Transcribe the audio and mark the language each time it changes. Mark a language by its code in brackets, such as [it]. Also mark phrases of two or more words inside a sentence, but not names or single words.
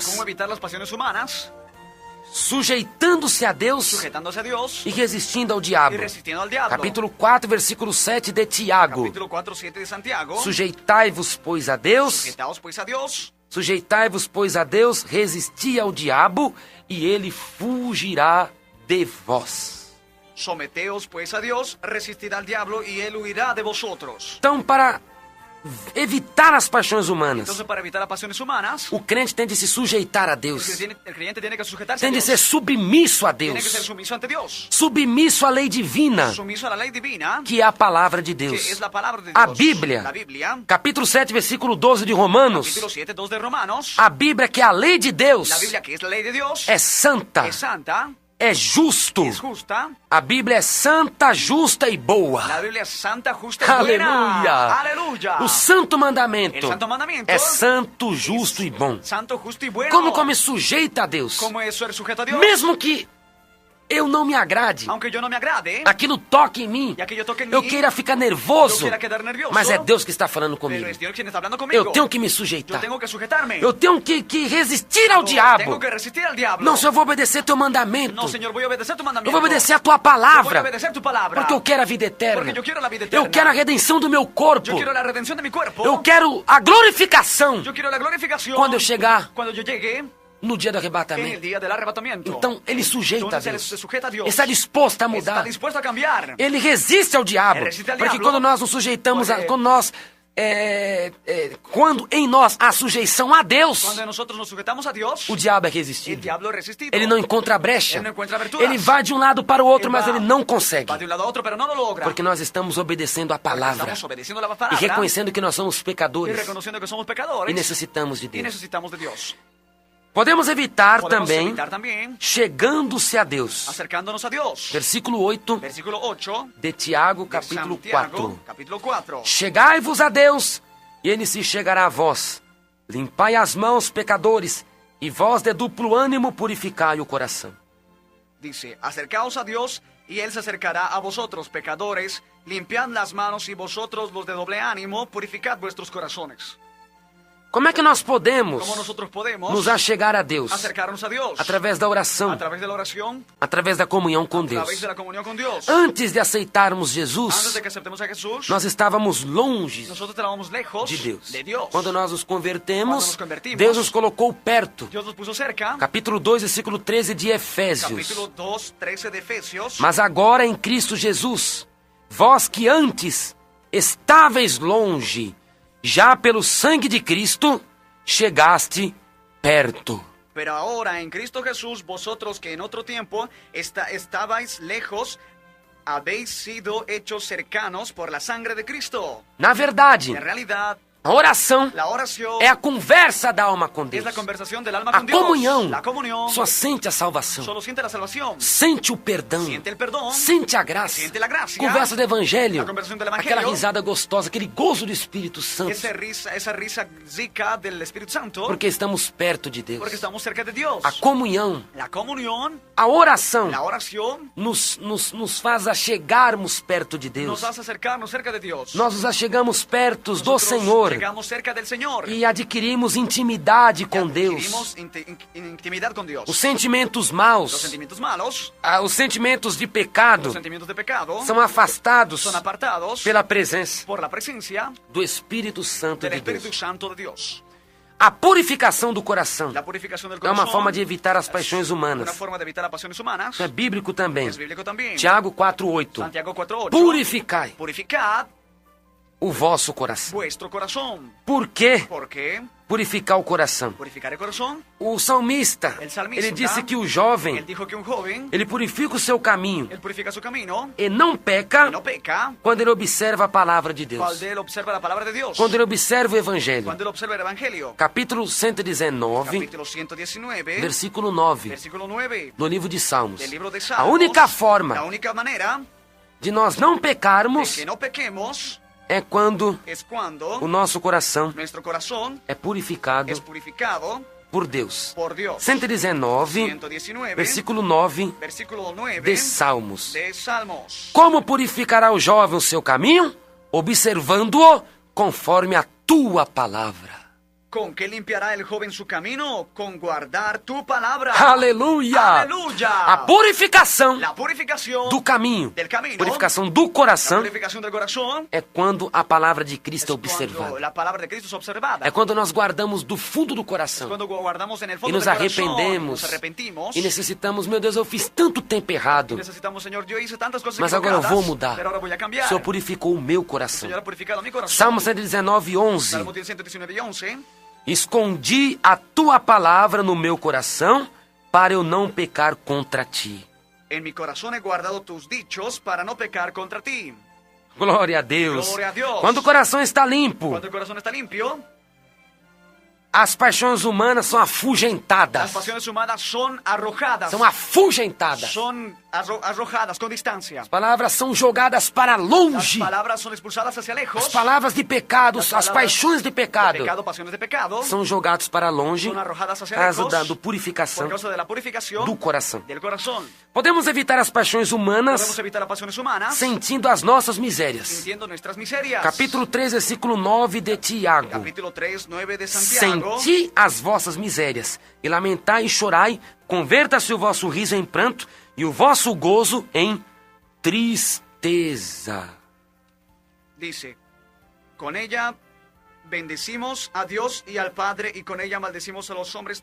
[es] ¿Cómo evitar las pasiones humanas? [pt] Sujeitando-se a Deus [es] Sujetándose a Dios [pt] e resistindo ao diabo. [es] y resistiendo al diablo. [pt] Capítulo 4, versículo 7 de Tiago. [es] Capítulo 4, 7 de Santiago. [pt] Sujeitai-vos, pois, a Deus, [es] Sujetaos pues a Dios, [pt] sujeitai-vos, pois, a Deus, resisti ao diabo, e ele fugirá de vós. [es] someteos pues a Dios, resistid al diablo y él huirá de vosotros. [pt] Então, para evitar as paixões humanas, [es] Entonces, para evitar las pasiones humanas, [pt] o crente tem de se sujeitar a [es] el [pt] Deus, [es] creyente tiene que sujetarse [pt] tem a de [es] Dios. [pt] ser submisso a [es] Tiene que ser [pt] Deus, [es] sumiso ante Dios. [pt] submisso à lei divina, [es] Sumiso a la ley divina, [pt] que é a palavra de [es] que [pt] Deus. [es] es la palabra de Dios. [pt] A Bíblia, [es] La Biblia, [pt] capítulo 7, versículo 12 de Romanos, [es] capítulo 7, 2 de Romanos. [pt] a Bíblia, que é a lei de Deus, [es] La Biblia, que es la ley de Dios, [pt] é santa, [es] es santa, [pt] é justo. [es] es justa. [pt] A Bíblia é santa, justa e boa. [es] La Biblia es santa, justa y [pt] Aleluia! [es] buena. Aleluya. [pt] O santo mandamento [es] El santo mandamiento [pt] é santo, justo e bom. [es] Santo, justo y bueno. [pt] Como me sujeita a Deus? [es] ¿Cómo es ser sujeto a Dios? [pt] Mesmo que eu não me agrade, [es] aunque yo no me agrade, [pt] aquilo toque em mim, [es] y aquello toque en [pt] eu [es] mí, [pt] queira ficar [es] yo [pt] nervoso, [es] quiera quedar nervioso, [pt] mas é Deus que está falando comigo. [es] pero es Dios quien está hablando conmigo. [pt] Eu tenho que me [es] Yo [pt] sujeitar. [es] tengo que sujetarme. [pt] Eu tenho que resistir ao [es] Yo [pt] diabo. [es] tengo que resistir al diablo. [pt] Não, Senhor, eu vou obedecer teu mandamento. [es] No, Señor, voy a obedecer tu mandamiento. [pt] Eu vou obedecer a tua [es] Yo voy [pt] palavra. [es] a obedecer tu palabra. [pt] Porque eu quero a vida eterna. [es] Porque yo quiero la vida eterna. [pt] Eu quero a redenção do meu corpo. [es] Yo quiero la redención de mi cuerpo. [pt] Eu quero a glorificação [es] Yo quiero la glorificación. [pt] quando eu chegar [es] Cuando yo llegue [pt] no dia do [es] en el [pt] arrebatamento. [es] día del arrebatamiento. [pt] Então, ele sujeita a [es] Entonces él [pt] Deus. [es] se sujeta a Dios. [pt] Ele está disposto a [es] Está [pt] mudar. [es] dispuesto a cambiar. [pt] Ele resiste ao diabo. Ele resiste ao Porque diabo. quando nós nos sujeitamos, Porque- quando nós... quando em nós há sujeição a Deus, [es] Cuando nosotros nos sujetamos a Dios, [pt] o diabo é [es] el [pt] resistido. [es] diablo es resistido. [pt] Ele não encontra brecha. Ele não encontra aberturas. Ele vai de um lado para o outro, Ele mas vai- ele não consegue. [es] Va de un lado a otro, pero no lo logra. [pt] Porque nós estamos obedecendo a palavra. [es] Estamos obedeciendo la [pt] E [es] palabra [pt] reconhecendo que nós somos [es] y [pt] pecadores. [es] reconociendo que somos pecadores [pt] E necessitamos de [es] y [pt] Deus. [es] necesitamos de Dios. [pt] Podemos evitar [es] Podemos [pt] também [es] evitar también [pt] chegando-se a Deus. [es] acercándonos a Dios. [pt] Versículo 8 [es] Versículo 8 [pt] de Tiago, [es] de [pt] capítulo [es] Santiago, [pt] 4. [es] capítulo 4. [pt] Chegai-vos a Deus, e ele se chegará a vós. Limpai as mãos, pecadores, e vós de duplo ânimo purificai o coração. [es] Dice, acercaos a Dios y Él se acercará a vosotros, pecadores. Limpiad las manos y vosotros, los de doble ánimo, purificad vuestros corazones. [pt] Como é que nós podemos [es] ¿Cómo nosotros podemos [pt] nos achegar a Deus? [es] acercarnos a Dios? [pt] Através da oração, [es] A través de la oración, [pt] através da comunhão com [es] a través [pt] Deus. [es] de la comunión con Dios. [pt] Antes de aceitarmos [es] Antes [pt] Jesus, [es] de que aceptemos a Jesús, [pt] nós estávamos longe [es] nosotros estábamos lejos [pt] de Deus. [es] de Dios. [pt] Quando nós nos convertemos, [es] Quando nos convertimos, [pt] Deus nos colocou perto. [es] Dios nos puso cerca. [pt] Capítulo 2, versículo 13 de Efésios. [es] Capítulo 2, 13 de Efesios. [pt] Mas agora em Cristo Jesus, vós que antes estáveis longe, já pelo sangue de Cristo, chegaste perto. [es] Pero ahora en Cristo Jesús, vosotros que en otro tiempo estabais lejos, habéis sido hechos cercanos por la sangre de Cristo. [pt] Na verdade, [es] En realidad, [pt] a oração [es] la oración [pt] é a conversa da alma com [es] es [pt] Deus. [es] la conversación del alma [pt] A [es] con Dios. [pt] comunhão [es] La comunión [pt] só sente a salvação, [es] solo siente la salvación. [pt] sente o perdão, [es] Siente el perdón. [pt] sente a graça, [es] Siente la gracia. [pt] conversa do Evangelho, [es] A conversação do Evangelho. [pt] aquela risada gostosa, aquele gozo do Espírito Santo, [es] Esa risa zica del Espíritu Santo. [pt] porque estamos perto de Deus. [es] Porque estamos cerca de Dios. [pt] A comunhão, [es] La comunión, [pt] a oração, [es] la oración, [pt] nos faz achegarmos perto de Deus. [es] nos hace acercarnos cerca de Dios. [pt] Nós nos achegamos perto do [es] Nosotros [pt] Senhor [es] llegamos cerca del Señor. [pt] e adquirimos intimidade com Deus. [es] Adquirimos intimidad con Dios. [pt] Os sentimentos [es] Los [pt] maus, [es] sentimientos malos, [pt] os sentimentos de pecado [es] los sentimientos de pecado, [pt] são afastados [es] son apartados [pt] pela presença [es] por la presencia [pt] do Espírito Santo [es] del [pt] de [es] Espíritu [pt] Deus. [es] Santo de Dios. [pt] A purificação do coração [es] La purificación del [pt] é [es] corazón [pt] uma forma de evitar as paixões [es] una [pt] humanas. [es] forma de evitar las pasiones humanas. [pt] Isso é bíblico também. [es] Es bíblico también. [pt] Tiago 4:8. [es] Santiago 4:8. [pt] Purificai [es] Purificad [pt] o vosso coração. [es] vuestro corazón. [pt] Por que [es] ¿Por qué? [pt] purificar o coração? [es] Purificar el corazón. [pt] O salmista, [es] El salmista, [pt] ele disse que o jovem, [es] Él dijo que un joven, [pt] ele purifica o seu caminho [es] él purifica su camino [pt] e não peca [es] y no peca [pt] quando ele observa a palavra de Deus, [es] cuando él observa la palabra de Dios. [pt] quando ele observa o Evangelho. [es] Cuando él observa el Evangelio. [pt] Capítulo 119, [es] Capítulo 119, [pt] versículo 9, [es] versículo 9 [pt] no livro de Salmos. [es] del libro de [pt] A [es] Salmos. [pt] única [es] La [pt] forma [es] única manera [pt] de nós não [es] de [pt] pecarmos [es] que no pequemos [pt] é quando [es] es cuando [pt] o nosso coração [es] nuestro corazón [pt] é purificado [es] es purificado [pt] por Deus. [es] por Dios. [pt] 119, [es] 119, [pt] versículo 9 [es] versículo 9 [pt] de Salmos. [es] de Salmos. [pt] Como purificará o jovem o seu caminho? Observando-o conforme a tua palavra. [es] ¿Con qué limpiará el joven su camino? Con guardar tu palabra. [pt] Aleluia! Aleluia! A purificação [es] La purificación [pt] do caminho, [es] del camino, [pt] purificação do [es] la [pt] coração, [es] purificación del corazón, [pt] é quando a palavra de Cristo é [es] cuando [pt] observada. [es] la palabra de Cristo es observada. [pt] É quando nós guardamos do fundo do coração [es] Cuando guardamos en el [pt] e [es] fondo [pt] nos [es] del corazón, [pt] arrependemos [es] nos arrepentimos [pt] e necessitamos, meu Deus, eu fiz tanto tempo errado, [es] necesitamos, Señor, yo hice tantas cosas [pt] mas agora eu [es] equivocadas, [pt] vou mudar. [es] pero ahora voy a [pt] O [es] cambiar. [pt] Senhor purificou o meu [es] El [pt] coração. [es] Señor ha purificado mi corazón. [pt] Salmo 119, 11. [es] Salmo 119 y 11. [pt] Escondi a tua palavra no meu coração para eu não pecar contra ti. [es] En mi corazón he guardado tus dichos para no pecar contra ti. [pt] Glória a Deus. Glória a Deus. Quando o coração está limpo, [es] Cuando el corazón está limpio, [pt] as paixões humanas são [es] las [pt] afugentadas. [es] pasiones humanas son arrojadas. [pt] São afugentadas. [es] Son arrojadas con distancia. [pt] As palavras são jogadas para [es] Las [pt] longe. [es] palabras son expulsadas hacia lejos. [pt] As palavras de pecados, [es] Las [pt] as paixões de [es] de [pt] pecado, [es] pecado, pasiones de pecado, [pt] são jogados para longe [es] son arrojadas hacia [pt] por causa [es] lejos [pt] da [es] por [pt] purificação [es] causa de la purificación [pt] do coração. [es] del corazón. [pt] Podemos evitar as paixões humanas [es] Podemos evitar las pasiones humanas [pt] sentindo as nossas misérias. [es] sintiendo nuestras miserias. [pt] Capítulo 3, versículo 9 de Tiago. [es] Capítulo 3, 9 de Santiago. [pt] Senti as vossas misérias, e lamentai e chorai, converta-se o vosso riso em pranto, e o vosso gozo em tristeza. [es] Dice, con ella bendecimos a Dios y al Padre, y con ella maldecimos a los hombres.